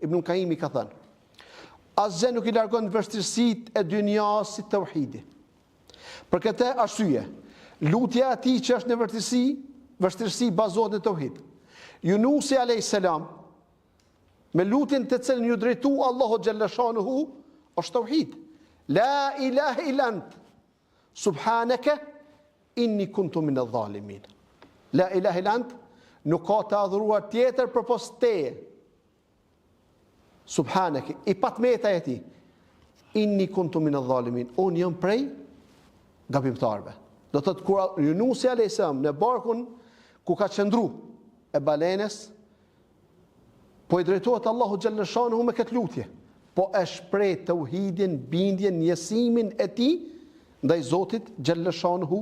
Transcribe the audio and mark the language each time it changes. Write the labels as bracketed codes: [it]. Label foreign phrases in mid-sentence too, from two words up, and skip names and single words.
[sq] Ibn Qayyim ka thënë, asgjë nuk i largon vështirësitë e dynjas si tauhidi. Për këtë arsye, lutja e atij që është në vështirësi bazohet në tauhid. Yunusi [ar] عليه السلام, [sq] me lutjen të cilën ju drejtu Allahu xhallashanuhu, është tauhid. [ar] لا إله إلا أنت سبحانك إني كنت من الظالمين. لا إله إلا أنت, [sq] nuk ka të adhuruar tjetër përpos teje. Subhaneke, i patmeta e ti, [ar] إني كنت من الظالمين, [sq] unë jam prej gabimtarve. Do thotë kur Yunusi [ar] عليه السلام [sq] në barkun ku ka qëndru e balenes, po i drejtohet Allahu xhallashanuhu me këtë lutje, po e shpreh tauhidin, bindjen, njësimin e tij ndaj Zotit xhallashanuhu.